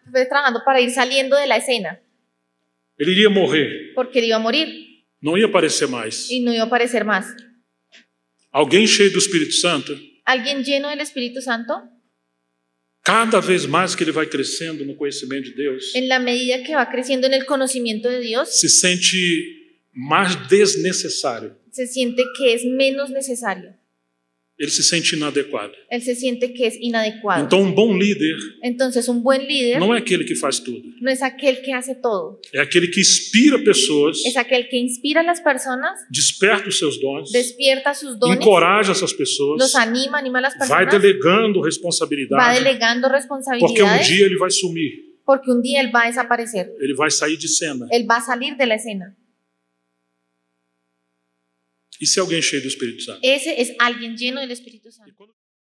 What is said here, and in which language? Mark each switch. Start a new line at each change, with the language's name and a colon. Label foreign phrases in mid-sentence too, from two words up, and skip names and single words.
Spanish: fue trabajando para ir saliendo de la escena,
Portuguese: Ele iria morrer,
Spanish: porque él iba a morir
Portuguese: não ia aparecer mais.
Spanish: y no iba a aparecer más.
Portuguese: Alguém cheio do Espírito Santo,
Spanish: Alguien lleno del Espíritu Santo,
Portuguese: cada vez mais que ele vai crescendo no conhecimento de Deus,
Spanish: en la medida que va creciendo en el conocimiento de Dios,
Portuguese: se sente mais desnecessário.
Spanish: se siente que es menos necesario.
Portuguese: Ele se sente inadequado.
Spanish: Él se siente que es inadecuado.
Portuguese: Então, bom líder
Spanish: Entonces, un buen líder
Portuguese: não é aquele que faz tudo.
Spanish: no es aquel que hace todo,
Portuguese: É aquele que inspira pessoas,
Spanish: es aquel que inspira a las personas,
Portuguese: desperta os seus dons,
Spanish: despierta sus dones,
Portuguese: encoraja essas pessoas,
Spanish: los anima a las
Portuguese: vai
Spanish: personas,
Portuguese: delegando
Spanish: va
Portuguese: responsabilidade,
Spanish: delegando
Portuguese: porque um
Spanish: responsabilidades,
Portuguese: dia ele vai sumir,
Spanish: porque un día él va a desaparecer,
Portuguese: ele vai sair de cena.
Spanish: él va a salir de la escena.
Portuguese: Isso é alguém cheio do Espírito Santo.
Spanish: Ese es alguien lleno del Espíritu Santo.